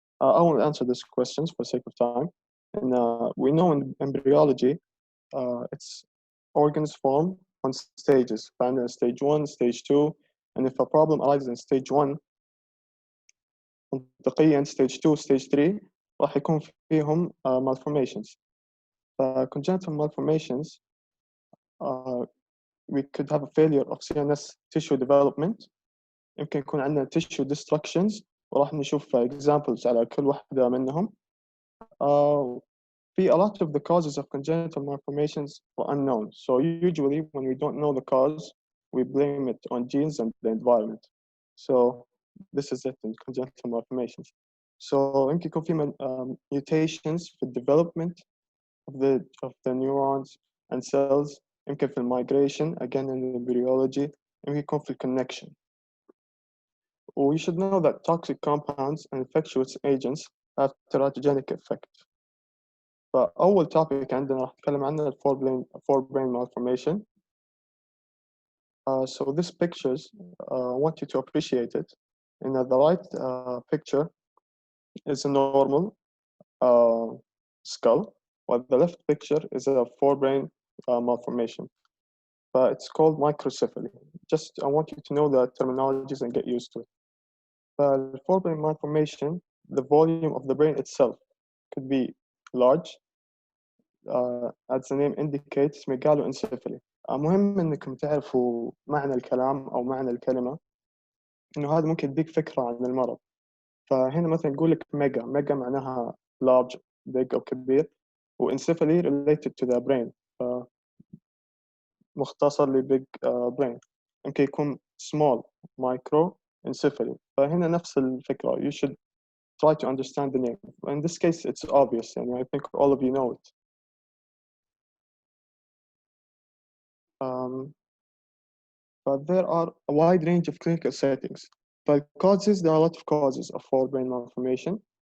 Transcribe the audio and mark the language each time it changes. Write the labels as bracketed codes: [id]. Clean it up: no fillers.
[en] I won't answer these questions for sake of time. And we know in embryology, its organs form on stages, stage 1, stage 2, and if a problem arises in stage 1, [ar] منطقيا [en] stage 2, stage 3 [ar] راح يكون فيهم [en] malformations. Congenital malformations, we could have a failure of CNS tissue development. [ar] يمكن يكون عندنا [en] tissue destructions، [ar] وراح نشوف examples على كل واحدة منهم. [en] A lot of the causes of congenital malformations are unknown. So usually when we don't know the cause, we blame it on genes and the environment. So this is it in congenital malformations. So [ar] يمكن يكون في [en] mutations في development of the neurons and cells. [ar] يمكن في [en] migration, again in the embryology, [ar] يمكن يكون في [en] connection. We should know that toxic compounds and infectious agents have teratogenic effect. [ar] فأول topic عندنا راح نتكلم عنه forebrain malformation. [en] So this pictures, I want you to appreciate it. In the right picture is a normal skull, while the left picture is a forebrain malformation. It's called microcephaly. Just I want you to know the terminologies and get used to it. The forebrain malformation, the volume of the brain itself could be large, as the name indicates, megaloencephaly. [ar] مهم انكم تعرفوا معنى الكلام او معنى الكلمة، انه هذا ممكن يديك فكرة عن المرض. فهنا مثلا نقول لك ميجا معناها [en] large, big [ar] او كبير، وانسفالي [en] related to the brain، [ar] مختصر ل [en] big brain. [ar] يمكن يكون [en] small, micro, encephaly. [ar] فهنا نفس الفكرة. [en] You should try to understand the name. In this case it's obvious, and I think all of you know it. But there are a wide range of clinical settings. But causes, there are a lot of causes of forebrain malformation.